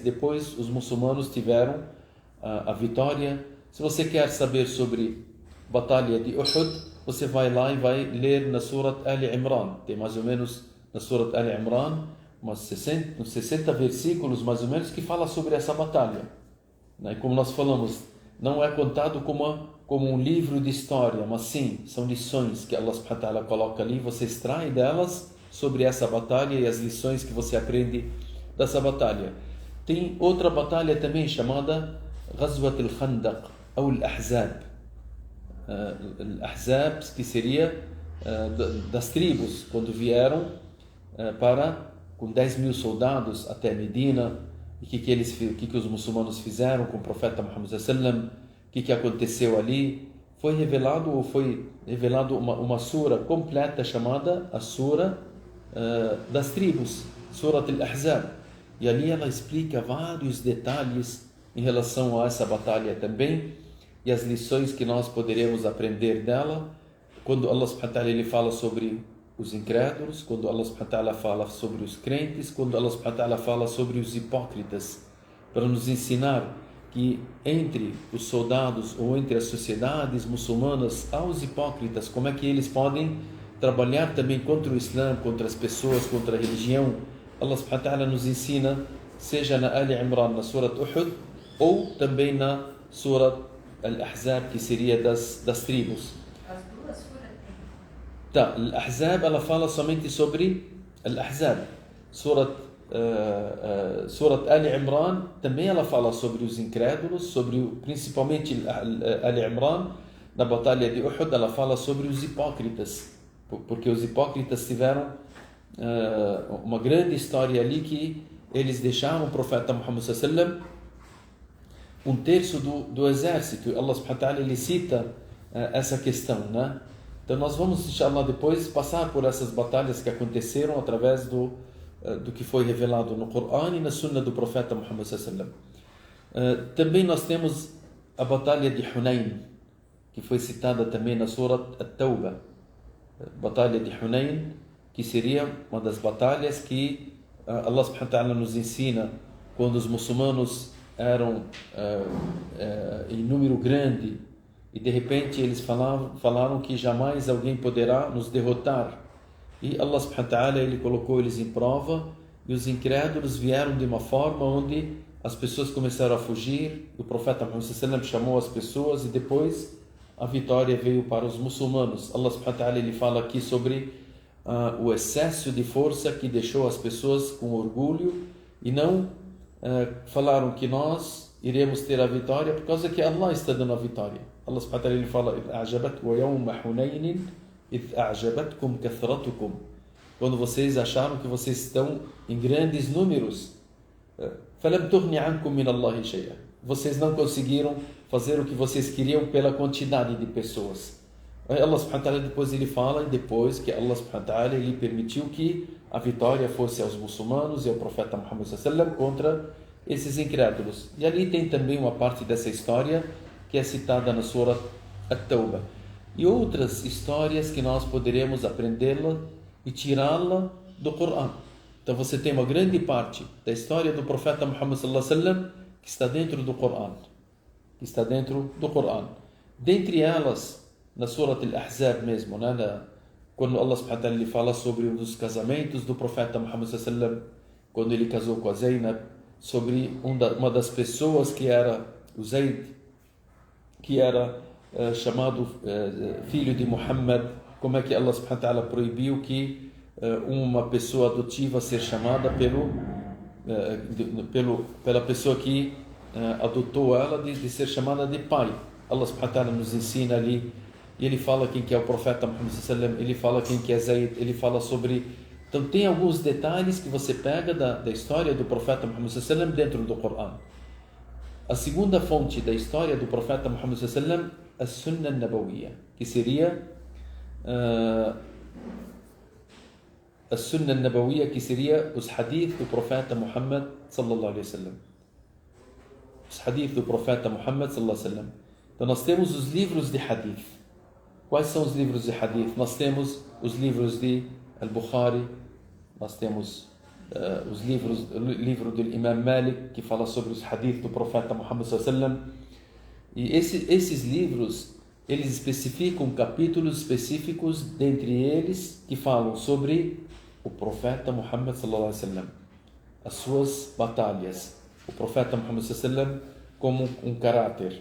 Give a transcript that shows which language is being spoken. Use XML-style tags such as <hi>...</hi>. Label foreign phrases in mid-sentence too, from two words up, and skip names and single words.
<pt>Depois os muçulmanos tiveram a vitória. Se você quer saber sobre a batalha de Uhud, você vai lá e vai ler na Surat Ali Imran. Tem mais ou menos na Surat Ali Imran uns 60 versículos mais ou menos que fala sobre essa batalha. E como nós falamos, não é contado como um livro de história, mas sim, são lições que Allah</pt> <ar>سبحانه وتعالى</ar> <pt>coloca ali, você extrai delas sobre essa batalha e as lições que você aprende dessa batalha. Tem outra batalha também chamada Ghazwat al-Khandaq ou al-Ahzab. Al-Ahzab, que seria das tribos, quando vieram com 10.000 soldados até Medina. E o que os muçulmanos fizeram com o profeta Muhammad</pt> <ar>صلى الله عليه وسلم,</ar> <pt>o que aconteceu ali. Foi revelado uma sura completa chamada a sura das tribos, Surat Al-Ahzab, e ali ela explica vários detalhes em relação a essa batalha também e as lições que nós poderemos aprender dela. Quando Allah</pt> <ar>سبحانه وتعالى</ar> <pt>ele fala sobre os incrédulos, quando Allah</pt> <ar>سبحانه وتعالى</ar> <pt>fala sobre os crentes, quando Allah</pt> <ar>سبحانه وتعالى</ar> <pt>fala sobre os hipócritas, para nos ensinar que entre os soldados ou entre as sociedades muçulmanas há os hipócritas, como é que eles podem trabalhar também contra o Islã, contra as pessoas, contra a religião. Allah</pt> <ar>سبحانه وتعالى</ar> <pt>nos ensina, seja na Ali Imran, na Surat Uhud, ou também na Surat Al-Ahzab, que seria das tribos. Tá, Al-Ahzab ela fala somente sobre Al-Ahzab. Surat Ali Imran também ela fala sobre os incrédulos, principalmente Ali Imran, na batalha de Uhud, ela fala sobre os hipócritas, porque os hipócritas tiveram uma grande história ali, que eles deixaram o profeta Muhammad</pt> <ar>صلى الله عليه وسلم</ar> <pt>um terço do exército. Allah</pt> <ar>سبحانه وتعالى</ar> <pt>ele cita essa questão, né? Então nós vamos, inshallah, depois passar por essas batalhas que aconteceram através do que foi revelado no Corão e na Sunna do profeta Muhammad</pt> <ar>صلى الله عليه وسلم.</ar> <pt>Também nós temos a batalha de Hunayn, que foi citada também na Surat At-Tawbah. Batalha de Hunayn, que seria uma das batalhas que Allah</pt> <ar>سبحانه وتعالى</ar> <pt>nos ensina quando os muçulmanos eram em número grande e de repente eles falaram que jamais alguém poderá nos derrotar. E Allah</pt> <ar>سبحانه وتعالى,</ar> <pt>ele colocou eles em prova e os incrédulos vieram de uma forma onde as pessoas começaram a fugir. O profeta Muhammad</pt> <ar>صلى الله عليه وسلم</ar> <pt>chamou as pessoas e depois a vitória veio para os muçulmanos. Allah</pt> <ar>سبحانه وتعالى,</ar> <pt>ele fala aqui sobre o excesso de força que deixou as pessoas com orgulho e não falaram que nós iremos ter a vitória por causa que Allah está dando a vitória. Allah</pt> <ar>سبحانه وتعالى,</ar> <pt>ele fala:</pt> <ar>"أعجبت ويوم حنين إذ أعجبتكم كثرتكم",</ar> <pt>quando vocês acharam que vocês estão em grandes números, falam</pt> <ar>تغني عنكم من الله شيئا,</ar> <pt>vocês não conseguiram fazer o que vocês queriam pela quantidade de pessoas. Aí Allah</pt> <ar>سبحانه وتعالى</ar> <pt>depois ele fala, e depois que Allah</pt> <ar>سبحانه وتعالى</ar> <pt>ele permitiu que a vitória fosse aos muçulmanos e ao profeta Muhammad</pt> <ar>صلى الله عليه وسلم</ar> <pt>contra esses incrédulos. E ali tem também uma parte dessa história que é citada na Surah At-Tawbah. E outras histórias que nós poderemos aprendê-la e tirá-la do Corão. Então você tem uma grande parte da história do profeta Muhammad</pt> <ar>صلى الله عليه وسلم</ar> <pt>que está dentro do Corão. Que está dentro do Corão. Dentre elas, na Surah Al-Ahzab mesmo, né? Quando Allah</pt> <ar>سبحانه وتعالى</ar> <pt>fala sobre um dos casamentos do profeta Muhammad</pt> <ar>صلى الله عليه وسلم,</ar> <pt>quando ele casou com a Zainab, sobre uma das pessoas que era o Zaid, que era chamado filho de Muhammad, como é que Allah</pt> <ar>سبحانه وتعالى</ar> <pt>proibiu que uma pessoa adotiva ser chamada pela pessoa que adotou ela de ser chamada de pai. Allah</pt> <ar>سبحانه وتعالى</ar> <pt>nos ensina ali, e ele fala quem que é o profeta Muhammad</pt> <ar>صلى الله عليه وسلم,</ar> <pt>ele fala quem que é Zaid, ele fala sobre... Então tem alguns detalhes que você pega da história do profeta Muhammad</pt> <ar>صلى الله عليه وسلم</ar> <pt>dentro do Corão. A segunda fonte da história do profeta Muhammad</pt> <ar>صلى الله عليه وسلم,</ar> <pt>a</pt> <ar>السنة النبوية,</ar> <pt>que seria a</pt> <ar>السنة النبوية,</ar> <pt>que seria os hadith do profeta Muhammad</pt> <ar>صلى الله عليه وسلم.</ar> <pt>Os hadith do profeta Muhammad</pt> <ar>صلى الله عليه وسلم.</ar> <pt>Então nós temos os livros de hadith. Quais são os livros de hadith? Nós temos os livros de Al-Bukhari, nós temos o livro do Imam Malik, que fala sobre os hadith do profeta Muhammad</pt> <ar>صلى الله عليه وسلم.</ar> <pt>E esses livros, eles especificam capítulos específicos, dentre eles, que falam sobre o profeta Muhammad</pt> <ar>صلى الله عليه وسلم,</ar> <pt>as suas batalhas, o profeta Muhammad</pt> <ar>صلى الله عليه وسلم</ar> <pt>como um caráter.</pt>